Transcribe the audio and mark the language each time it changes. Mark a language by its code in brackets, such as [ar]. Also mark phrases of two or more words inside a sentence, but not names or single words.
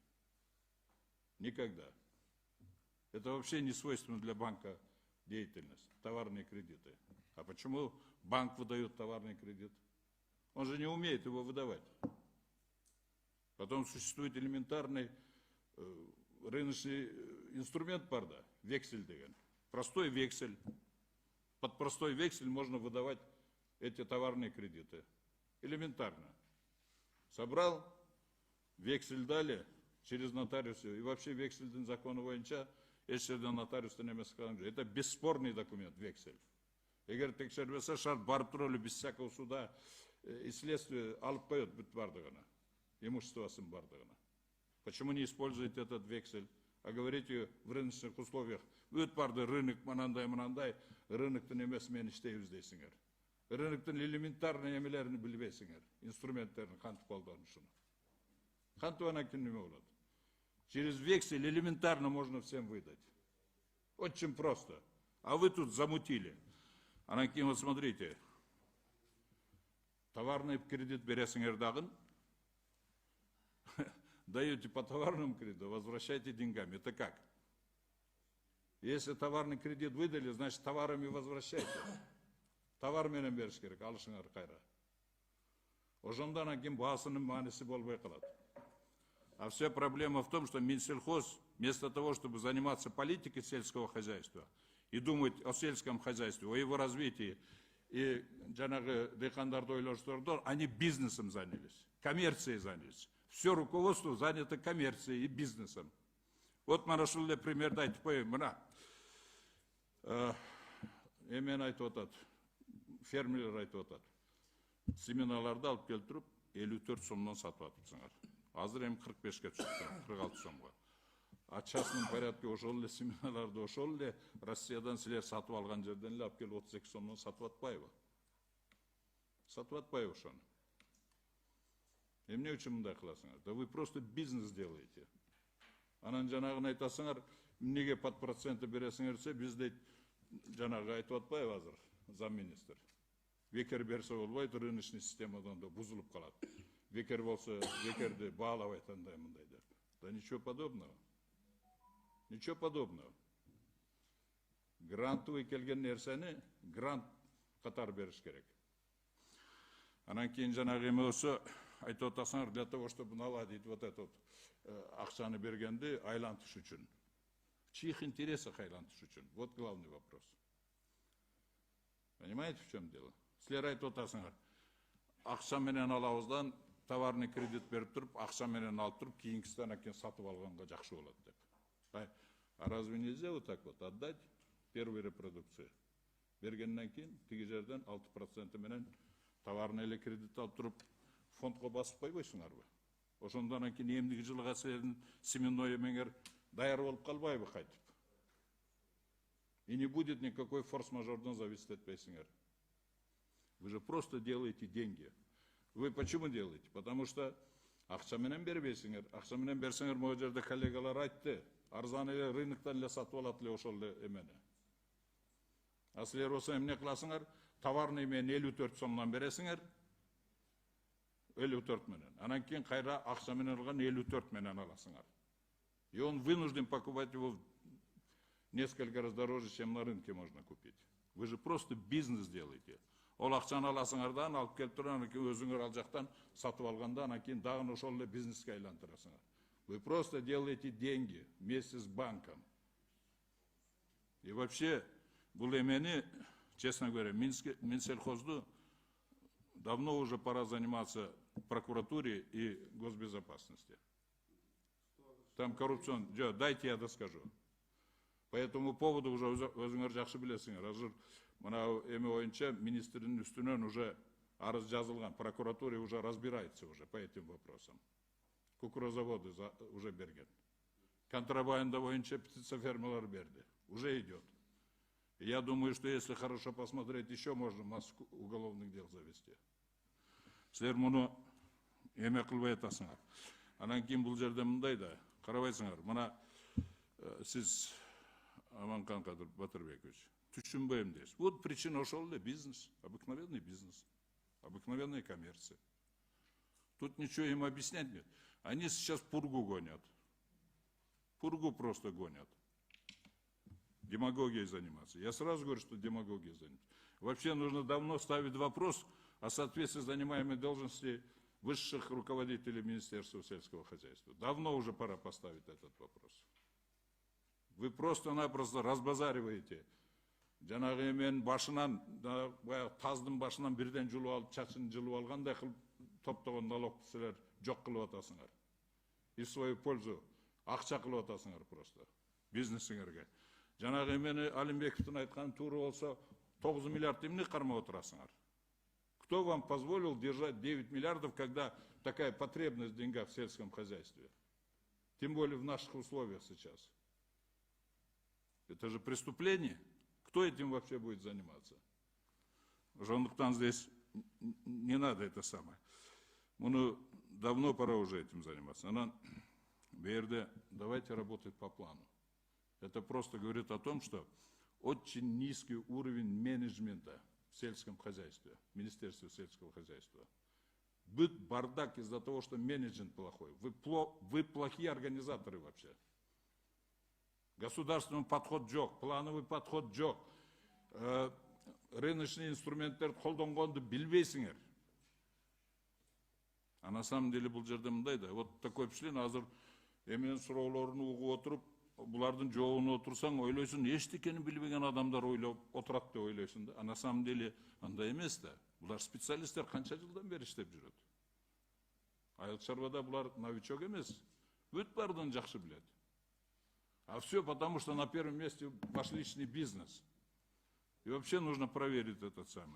[ru] Никогда. Это вообще не свойственно для банка деятельность, товарные кредиты. А почему банк выдает товарный кредит? Он же не умеет его выдавать. Потом существует элементарный рыночный инструмент парда, вексель деген. Простой вексель. Под простой вексель можно выдавать эти товарные кредиты. Элементарно. Собрал, вексель дали через нотариуса. И вообще [ky] вексельдің законы боюнча эч жерден нотариустан эмес кылган жок. [ru] Это бесспорный документ, вексель. [ky] Эгер текшербесе шарт барып туруп эле [ru] без всякого суда и следствия [ky] алып коет бүт бардыгына, имуществосын бардыгына. [ru] Почему не используете этот вексель, а говорите в рыночных условиях? [ky] Бүт барды рынок мынандай, рыноктун эмес мен иштейбиз дейсиңер. Рыноктун элементарный эмелерин билбейсиңер, инструменттерин кантип колдонушун. Кантип анан кийин неме болот? [ru] Через вексель элементарно можно всем выдать. Очень просто. А вы тут замутили. [ky] Анан кийин [ru] вот смотрите. Товарный кредит [ky] бересиңер дагы, [ru] даете по товарному кредиту, возвращайте деньгами. Это как? Если товарный кредит выдали, значит товарами возвращайте. [ky] Товар менен бериш керек, алышыңар кайра. Ошондан кийин баасынын мааниси болбой калат. [ru] А вся проблема в том, что Минсельхоз, вместо того, чтобы заниматься политикой сельского хозяйства и думать о сельском хозяйстве, о его развитии, и [ky] жанагы дыйкандарды ойлоштурдур, [ru] они бизнесом занялись, коммерцией занялись. Все руководство занято коммерцией и бизнесом. [ky] Вот мына ушул эле примерди айтып коеюн. Мына эмен айтып атат, фермерлер айтып атат. Семеналарды алып келип туруп 54 сомдон сатып атыпсыңар. Азыр эми 45-ке чыкты, 46 сомго. [ru] А частном порядке [ky] ошол эле семеналарды ошол эле Россиядан силер сатып алган жерден эле алып келип 32 сомдон сатып атпайбы? Сатып атпайбы ошону? Эмне үчүн мындай кыласыңар? [ru] Да вы просто бизнес делаете. [ky] Анан жанагын айтасыңар, эмнеге [ru] под проценты [ky] бересиңер десе, биз дейт жанагы айтып атпайбы азыр замминистр. Бекер берсе болбойт, рыночный системадан да бузулуп калат. Бекер болсо, бекерди баалабайт андай мындай деп. [ru] Да ничего подобного. Ничего подобного. [ky] Грантовый келген нерсени грант катар бериш керек. Анан кийин жанагы эме болсо айтып атасыңар, [ru] для того, чтобы наладить вот этот [ky] акчаны бергенди айлантыш үчүн. [ru] В чьих интересах [ky] айлантыш үчүн? [ru] Вот главный вопрос. Понимаете, в чем дело? [ky] Силер айтып атасыңар, акча менен алабыздан [ru] товарный кредит [ky] берип туруп, акча менен алып туруп, кийинкисинен акен сатып алганга жакшы болот деп. [ru] А разве нельзя вот так вот отдать первую репродукцию? [ky] Бергенден кийин тиги жерден 6% менен товарный эле кредит алып туруп, фондго басып койбойсуңарбы? Ошондон кийин эмдиги жылга силердин семенной эмеңер даяр болуп калбайбы кайтып? [ru] И не будет никакой форс-мажордон зависеть этпейсиңер. Вы же просто делаете деньги. Вы почему делаете? Потому что [ky] акча менен бербейсиңер. Акча менен берсеңер, могу жерде коллегалар айтты. Арзан эле рыноктон эле сатып алат эле ошол эле эмени. А силер болсо эмне кыласыңар? Товарный менен 54 сомдон бересиңер. 54 менен. Анан кийин кайра акча менен алган 54 менен аласыңар. [ru] И он вынужден покупать его несколько раз дороже, чем на рынке можно купить. Вы же просто бизнес делаете. [ky] Ол акчаны аласыңардан, алып келип туруп, анан кийин өзүңөр ал жактан сатып алганда, анан кийин дагы ошол эле бизнеске айлантырасыңар. [ru] Вы просто делаете деньги вместе с банком. И вообще, [ky] бул эмени, [ru] честно говоря, Минсельхозду давно уже пора заниматься прокуратуре и госбезопасности. Там коррупцион... Дайте я доскажу. По этому поводу уже [ky] өзүңөр жакшы билесиңер. Азыр мына эме боюнча министрдин үстүнөн уже арыз жазылган, [ru] прокуратура уже разбирается уже по этим вопросам. [ky] Кукурузаводы уже берген. Контрабанда боюнча птицефермалар берди. [ru] Уже идет. И я думаю, что если хорошо посмотреть, еще можно массу уголовных дел завести. [ky] Силер муну эме кылбай атасыңар. Анан кийин бул жерде мындай да, карабайсыңар. Мына сиз Аманкан Батырбекович, түшүнбөйм дейсиз. [ru] Вот причина [ky] ошол эле бизнес, [ru] обыкновенный бизнес, обыкновенная коммерция. Тут ничего им объяснять нет. Они сейчас пургу гонят. Пургу просто гонят. Демагогией заниматься. Я сразу говорю, что демагогией заниматься. Вообще нужно давно ставить вопрос о соответствии занимаемой должности высших руководителей Министерства сельского хозяйства. Давно уже пора поставить этот вопрос. Вы просто-напросто разбазариваете. [ky] Жанагы мен башынан, таздын башынан бирден жылып алып, чачын жылып алгандай кылып топтогон налогду силер жок кылып атасыңар. [ru] И в свою пользу [ky] акча кылып атасыңар просто бизнесиңерге. Жанагы эмени Алимбековдун айтканы туура болсо 9 миллиард эмне кармап отурасыңар? [ru] Кто вам позволил держать 9 миллиардов, когда такая потребность в деньгах в сельском хозяйстве? Тем более в наших условиях сейчас. Это же преступление. Кто этим вообще будет заниматься? Ошондуктан здесь не надо это самое. Муну давно пора уже этим заниматься. [ky] Анан берде [ru] давайте работать по плану. Это просто говорит о том, что очень низкий уровень менеджмента в сельском хозяйстве, в Министерстве сельского хозяйства. Быт бардак из-за того, что менеджмент плохой. Вы плохие организаторы вообще. Государственный подход джок, плановый подход джок. [ky] рыночный инструменттерди колдонгонду билбейсиңер. [ru] А на самом деле [ky] бул жерде мындай да, [ru] вот такой впечатление, [ky] азыр эменин суроолорун угуп отуруп, булардын жообуна отурсаң, ойлойсуң, эчтекени билбеген адамдар ойлоп отурат деп ойлойсуң да. [ru] А на самом деле [ky] андай эмес да. Булар специалисттер канча жылдан бери иштеп жүрөт. Айыл чарбада булар новичок эмес. Бүт бардын жакшы билет. [ru] А все потому, что на первом месте ваш личный бизнес. И вообще нужно проверить этот самый.